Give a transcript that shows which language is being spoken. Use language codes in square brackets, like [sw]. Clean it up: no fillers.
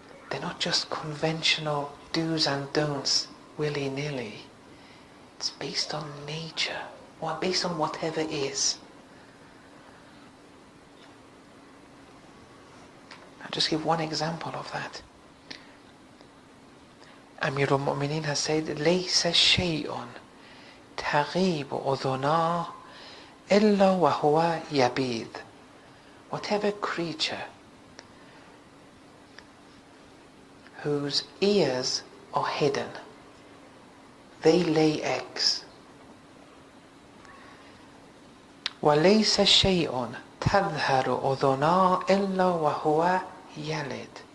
[en] they're not just conventional do's and don'ts willy-nilly. It's based on nature, or based on whatever is. I'll just give one example of that. [ar] Amir al-Mu'mineen [en] has said, [ar] لَيْسَ شَيْءٌ تَغِيبُ أُذُنَاهُ إِلَّا وَهُوَ يَبِيضُ. [en] Whatever creature whose ears are hidden, they lay eggs. [ar] وَلَيْسَ شَيْءٌ تَظْهَرُ أُذُنَاهُ إِلَّا وَهُوَ يَلِدُ.